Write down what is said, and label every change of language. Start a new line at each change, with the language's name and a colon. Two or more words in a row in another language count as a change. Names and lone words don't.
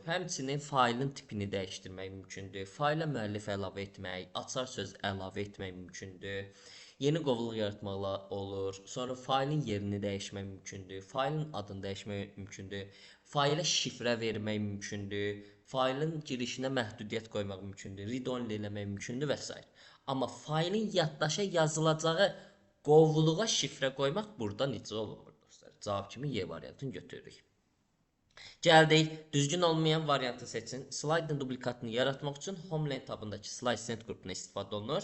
Azerbaijani: Həmçinin faylın tipini dəyişdirmək mümkündür. Fayla müəllif əlavə etmək, açar söz əlavə etmək mümkündür. Yeni qovluq yaratmaqla olur. Sonra faylın yerini dəyişmək mümkündür. Faylın adını dəyişmək mümkündür. Fayla şifrə vermək mümkündür. Faylın girişinə məhdudiyyət qoymaq mümkündür. Read-only eləmək mümkündür və s. Amma faylın yaddaşa yazılacağı qovluğa şifrə qoymaq burada necə olur dostlar? Cavab kimi Y variantını götürürük. Gəldik, düzgün olmayan variantı seçin. Slaydın duplikatını yaratmaq üçün Homeland tabındakı
English: Slide Send
Azerbaijani: qrupuna istifadə olunur.